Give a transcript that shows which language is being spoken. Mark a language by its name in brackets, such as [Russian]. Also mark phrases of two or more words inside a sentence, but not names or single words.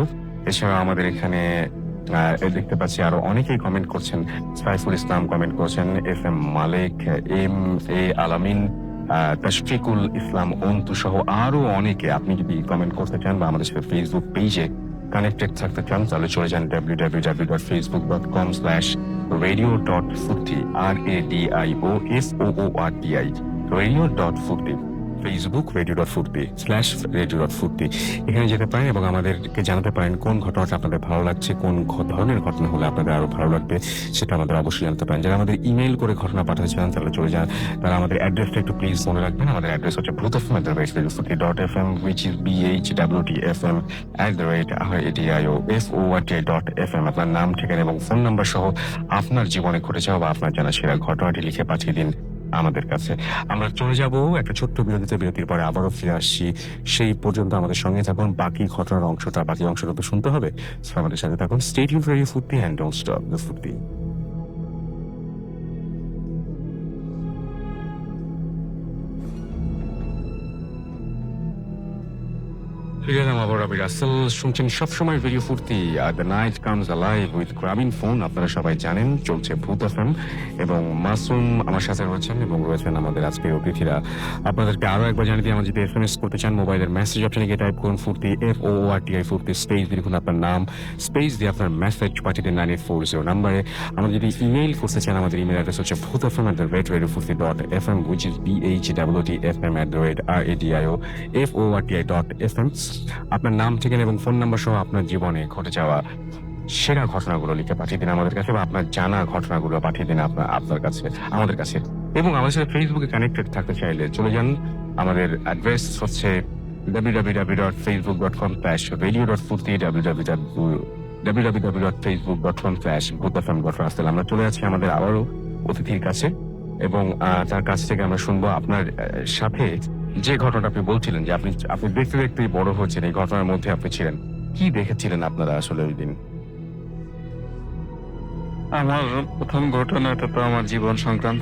[Bangla] এছাড়াও আমাদের এখানে দেখতে পাচ্ছি আরো অনেকেই কমেন্ট করছেন। সাইফুল ইসলাম কমেন্ট করছেন, FM মালিক, MA আলামিন, তাশফিকুল ইসলাম অন্তু সহ আরো অনেকে। আপনি যদি কমেন্ট করতে চান বা আমাদের সাথে ফেসবুক পেজে কানেক্টেড থাকতে চান তাহলে চলে যান www.facebook.com/radio.furti RADIOFOORTI radio.furti ফেসবুক radio.furti/radio.furti এখানে যেতে পারেন এবং আমাদেরকে জানাতে পারেন কোন ঘটনাটা আপনাদের ভালো লাগছে, কোন ধরনের ঘটনা হলে আপনাদের আরো ভালো লাগবে সেটা আমাদের অবশ্যই জানতে পারেন। যারা আমাদের ইমেল করে ঘটনা পাঠাতে চান তাহলে চলে যান, তারা আমাদের অ্যাড্রেসটা একটু প্লিজ মনে রাখবেন। আমাদের অ্যাড্রেস হচ্ছে bhutfm@radio.fm [English] which is [Bangla] BHWTFM@radioFORTI.FM। আপনার নাম, ঠিকানা এবং ফোন নাম্বার সহ আপনার জীবনে ঘটে যাওয়া বা আপনার জানা সেরা ঘটনাটি লিখে পাঠিয়ে দিন আমাদের কাছে। আমরা চলে যাব একটা ছোট্ট বিরতির পরে আবারও ফিরে আসছি। সেই পর্যন্ত আমাদের সঙ্গে থাকুন। বাকি ঘটনার বাকি অংশটা তো শুনতে হবে। So আমাদের সাথে থাকুন। [English] Stay tuned for your Futti and don't stop the Futti. [Bangla] ফিরে এলাম আবার রবি রাসেল। শুনছেন সবসময় ভিডিও ফুর্তি আর [English] the night comes alive with [Bangla] গ্রামীণ ফোন। আপনারা সবাই জানেন চলছে ভূত এফএম এবং মাসুম আমার সাথে রয়েছেন এবং রয়েছেন আমাদের আজকের অতিথিরা। আপনাদেরকে আরো একবার জানিয়ে দিই, আমার যদি এসএমএস করতে চান মোবাইলের মেসেজ অপশনে গিয়ে টাইপ করুন ফুর্তি FOORTI ফুর্তি স্পেস দিয়ে লিখুন আপনার নাম, স্পেস দিয়ে আপনার মেসেজ পাঠিয়ে দিন 9840 নাম্বারে। আমরা যদি ইমেইল করতে চান আমাদের ইমেল অ্যাড্রেস হচ্ছে bhutfm@radiofurti.fm [English] which is [Bangla] BHWTFM@RADIOFORTI.FM। আপনার নাম, ঠিকানা এবং ফোন নাম্বার সহ আপনার জীবনে ঘটে যাওয়া সেরা ঘটনাগুলো লিখে পাঠিয়ে দিন আমাদের কাছে, বা আপনার জানা ঘটনাগুলো পাঠিয়ে দিন আপনার কাছে আমাদের কাছে। এবং আমাদের সাথে ফেসবুকে কানেক্টেড থাকতে চাইলে চলে যান। আমাদের অ্যাড্রেস হচ্ছে www.facebook.com/radio.furti www.facebook.com/bhutfm.rasel। আমরা চলে যাচ্ছি আমাদের আবারও অতিথির কাছে এবং তার কাছ থেকে আমরা শুনবো আপনার সাথে যে ঘটনাটা আপনি বলছিলেন যে আপনি দেখতে দেখতেই বড় হচ্ছেন, এই ঘটনার মধ্যে আপনি ছিলেন। কি দেখেছিলেন আপনারা আসলে ওই দিন? আমার প্রথম ঘটনাটা তো আমার জীবন সংক্রান্ত।